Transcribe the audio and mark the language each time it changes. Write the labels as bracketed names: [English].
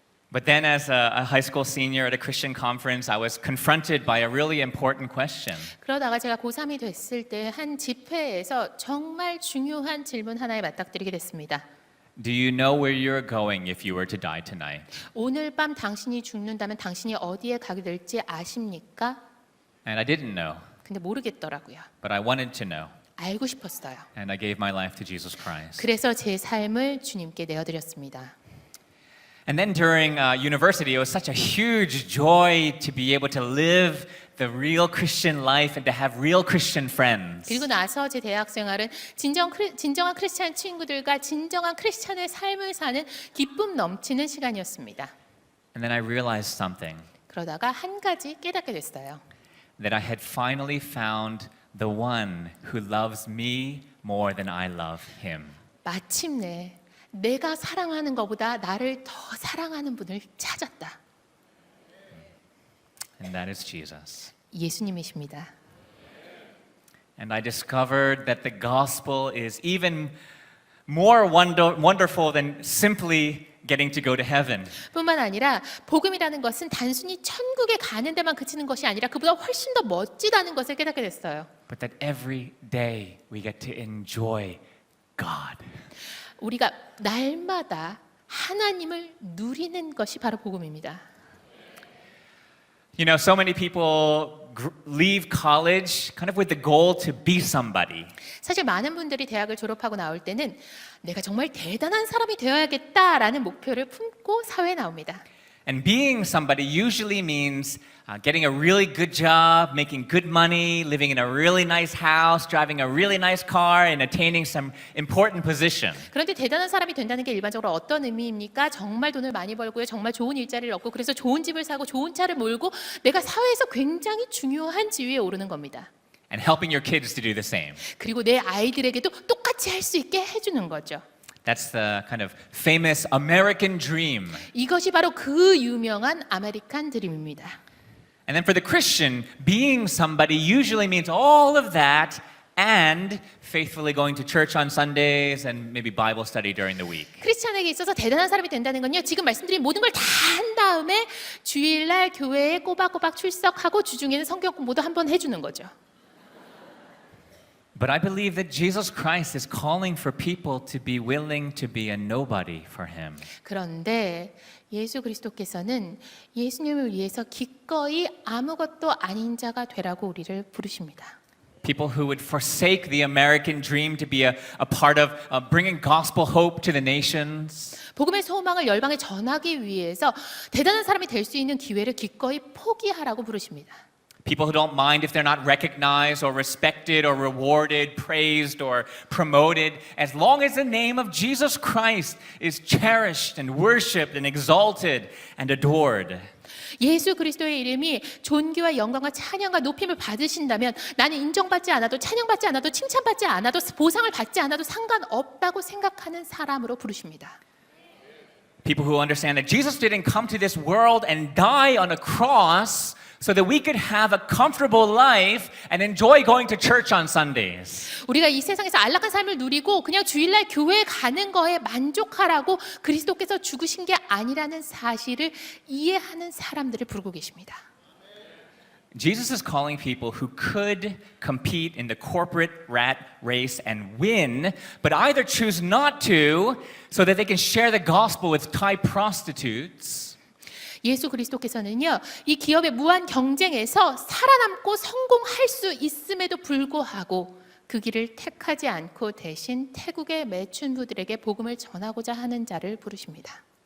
[English] But then as a high school senior at a Christian conference, I was confronted by a really important question. [Korean] 그러다가 제가 고3이 됐을 때 한 집회에서 정말 중요한 질문 하나에 맞닥뜨리게 됐습니다. [English] Do you know where you're going if you were to die tonight? [Korean] 오늘 밤 당신이 죽는다면 당신이 어디에 가게 될지 아십니까? [English] And I didn't know. [Korean] 근데 모르겠더라고요. [English] But I wanted to know. [Korean] 알고 싶었어요. [English] And I gave my life to Jesus Christ. [Korean] 그래서 제 삶을 주님께 내어드렸습니다. [English] And then during university, it was such a huge joy to be able to live the real Christian life and to have real Christian friends. [Korean] 그리고 나서 제 대학 생활은 진정한 크리스찬 친구들과 진정한 크리스찬의 삶을 사는 기쁨 넘치는 시간이었습니다. [English] And then I realized something, [Korean] 그러다가 한 가지 깨닫게 됐어요. [English] that I had finally found the one who loves me more than I love him. [Korean] 마침내 내가 사랑하는 것보다 나를 더 사랑하는 분을 찾았다. [English] And that is Jesus. [Korean] 예수님이십니다. [English] And I discovered that the gospel is even more wonderful than simply getting to go to heaven. [Korean] 뿐만 아니라 복음이라는 것은 단순히 천국에 가는 데만 그치는 것이 아니라 그보다 훨씬 더 멋지다는 것을 깨닫게 됐어요. [English] But that every day we get to enjoy God. [Korean] 우리가 날마다 하나님을 누리는 것이 바로 복음입니다. [English] You know, so many people leave college kind of with the goal to be somebody. [Korean] 사실 많은 분들이 대학을 졸업하고 나올 때는 내가 정말 대단한 사람이 되어야겠다라는 목표를 품고 사회에 나옵니다. [English] And being somebody usually means getting a really good job, making good money, living in a really nice house, driving a really nice car, and attaining some important position. [Korean] 그런데 대단한 사람이 된다는 게 일반적으로 어떤 의미입니까? 정말 돈을 많이 벌고요. 정말 좋은 일자리를 얻고 그래서 좋은 집을 사고 좋은 차를 몰고 내가 사회에서 굉장히 중요한 지위에 오르는 겁니다. [English] And helping your kids to do the same. [Korean] 그리고 내 아이들에게도 똑같이 할 수 있게 해주는 거죠. [English] That's the kind of famous American dream. [Korean] 이것이 바로 그 유명한 아메리칸 드림입니다. [English] And then for the Christian, being somebody usually means all of that and faithfully going to church on Sundays and maybe Bible study during the week. [Korean] 크리스찬에게 있어서 대단한 사람이 된다는 건요. 지금 말씀드린 모든 걸 다 한 다음에 주일날 교회에 꼬박꼬박 출석하고 주중에는 성경 공부도 한번 해주는 거죠. [English] But I believe that Jesus Christ is calling for people to be willing to be a nobody for him. [Korean] 그런데 예수 그리스도께서는 예수님을 위해서 기꺼이 아무것도 아닌 자가 되라고 우리를 부르십니다. [English] People who would forsake the American dream to be a part of bringing gospel hope to the nations. [Korean] 복음의 소망을 열방에 전하기 위해서 대단한 사람이 될 수 있는 기회를 기꺼이 포기하라고 부르십니다. [English] People who don't mind if they're not recognized or respected or rewarded, praised or promoted, as long as the name of Jesus Christ is cherished and worshiped and exalted and adored. [Korean] 예수 그리스도의 이름이 존귀와 영광과 찬양과 높임을 받으신다면 나는 인정받지 않아도 찬양받지 않아도 칭찬받지 않아도 보상을 받지 않아도 상관없다고 생각하는 사람으로 부르십니다. [English] People who understand that Jesus didn't come to this world and die on a cross so that we could have a comfortable life and enjoy going to church on Sundays. [Korean] 우리가 이 세상에서 안락한 삶을 누리고 그냥 주일날 교회에 가는 거에 만족하라고 그리스도께서 죽으신 게 아니라는 사실을 이해하는 사람들을 부르고 계십니다. [English] Jesus is calling people who could compete in the corporate rat race and win, but either choose not to so that they can share the gospel with Thai prostitutes. [Korean] 예수 그리스도께서는요, 이 기업의 무한 경쟁에서 살아남고 성공할 수 있음에도 불구하고 그 길을 택하지 않고 대신 태국의 매춘부들에게 복음을 전하고자 하는 자를 부르십니다.